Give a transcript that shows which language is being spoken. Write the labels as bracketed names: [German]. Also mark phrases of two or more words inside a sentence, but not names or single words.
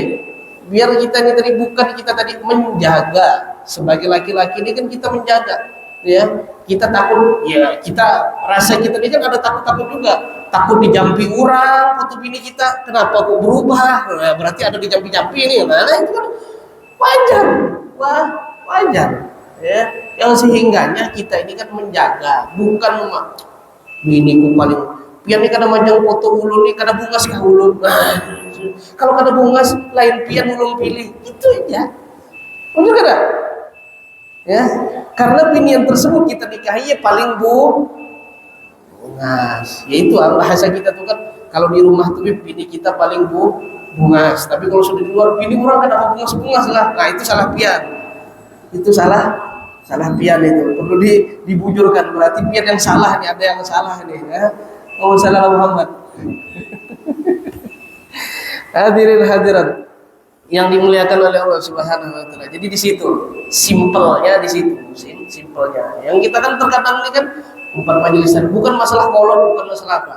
[Indonesian] Biar kita ini tadi bukan kita tadi menjaga sebagai laki-laki ini kan kita menjaga, ya kita takut, ya kita rasa kita ini kan ada takut juga, takut dijampi orang foto bini kita, kenapa kok berubah? Nah, berarti ada dijampi-jampi ini, nah itu kan wajar, ya yang sehingganya kita ini kan menjaga, [Banjar] bukan biniku paling pian ini kada majang foto ulun nih, kada bungas kah ulun. Kalau kada bungas lain pian ulun pilih, itu aja. Betul kada? [Indonesian] Ya, karena bini yang tersebut kita nikahi ya paling bungas. Yaitu bahasa kita tuh kan kalau di rumah tuh bini kita paling bungas. Tapi kalau sudah di luar bini orang [Banjar] kada bungas-bungas lah. Nah, itu salah pian. Itu salah pian itu. Perlu dibujurkan, berarti pian yang salah nih, ada yang salah nih, ya. [Indonesian] Salah Muhammad. Hadirin hadirat yang dimuliakan oleh Allah Subhanahu wa taala. Jadi di situ simpelnya, di situ simpelnya. Yang kita kan terkadang ini kan bukan majelis taklim, bukan masalah kolon, bukan masalah apa.